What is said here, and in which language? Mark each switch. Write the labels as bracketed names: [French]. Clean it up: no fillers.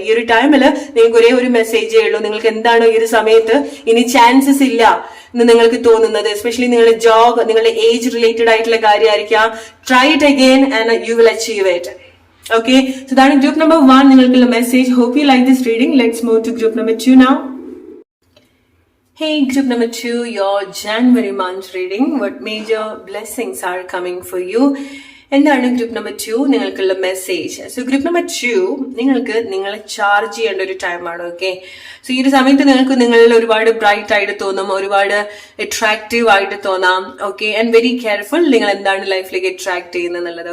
[Malayalam] ഈ ഒരു ടൈമിൽ നിങ്ങൾക്ക് ഒരേ ഒരു മെസ്സേജേ ഉള്ളൂ. നിങ്ങൾക്ക് എന്താണോ ഈ ഒരു സമയത്ത് ഇനി ചാൻസസ് ഇല്ല എന്ന് നിങ്ങൾക്ക് തോന്നുന്നത്, എസ്പെഷ്യലി നിങ്ങളുടെ ജോബ്, നിങ്ങളുടെ ഏജ് റിലേറ്റഡ് ആയിട്ടുള്ള കാര്യമായിരിക്കാം, [English] Try it again and you will achieve it. Okay, so that group number 1 നിങ്ങൾക്കുള്ള message. Hope you like this reading. Let's move to group number 2 now. Hey, group number 2, your January month reading. What major blessings are coming for you? [Malayalam] എന്താണ് group number 2 നിങ്ങൾക്കുള്ള message? So group number 2 നിങ്ങൾക്ക് നിങ്ങളെ charge ചെയ്യേണ്ട ഒരു ടൈമാണ്. Okay, so ഈ ഒരു സമയത്ത് നിങ്ങൾക്ക് നിങ്ങളിൽ ഒരുപാട് ബ്രൈറ്റ് ആയിട്ട് തോന്നും, ഒരുപാട് അട്രാക്റ്റീവ് ആയിട്ട് തോന്നാം. [English] okay, and very careful [Malayalam] നിങ്ങൾ എന്താണ് ലൈഫിലേക്ക് അട്രാക്ട് ചെയ്യുന്നത് എന്നുള്ളത്.